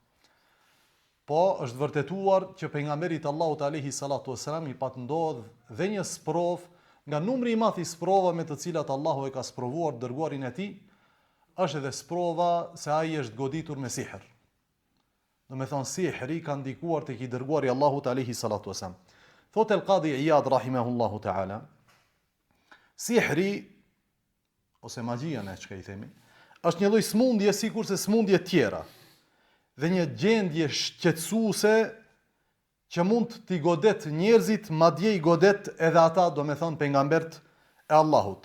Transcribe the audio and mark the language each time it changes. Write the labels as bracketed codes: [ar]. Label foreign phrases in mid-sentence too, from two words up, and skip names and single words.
[sq] Po është vërtetuar që pejgamberit Allahut [ar] عليه الصلاة والسلام [sq] i pat ndodh dhe një sprov nga numri i madh i sprovave me të cilat Allahu e ka sprovuar dërguarin e tij, është edhe sprova se ai është goditur me sihr. Do me thonë sihri ka ndikuar tek i dërguari Allahut [ar] عليه الصلاة والسلام. [sq] Thotë el-Qadi Iyad [ar] رحمه الله تعالى, [sq] sihri ose magjia ne çka i themi, është një lloj smundje sikurse smundje tjera. Dhe një gjendje shqetësuese që mund t'i godet njerëzit, madje i godet edhe ata, do me thonë pejgambert e Allahut.